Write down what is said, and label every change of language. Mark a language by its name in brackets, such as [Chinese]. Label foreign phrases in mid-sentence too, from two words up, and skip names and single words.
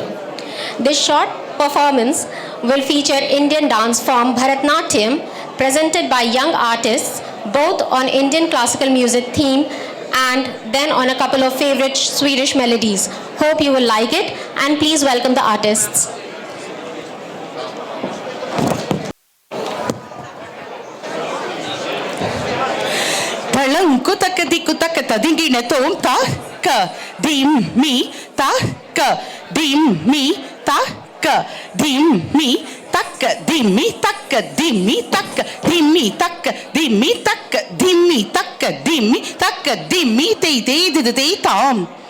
[English] This short performance will feature Indian dance form Bharatnatyam, presented by young artists, both on Indian classical music theme and then on a couple of favorite Swedish melodies. Hope you will like it, and please welcome the artists. Kutaka di kutaka ta dingi na tom ta ka dim mi ta ka dim mi ta ka dim mi taka dim mi taka dim mi taka dim mi taka dim mi taka dim mi taka dim mi taka dim mi te te te tom.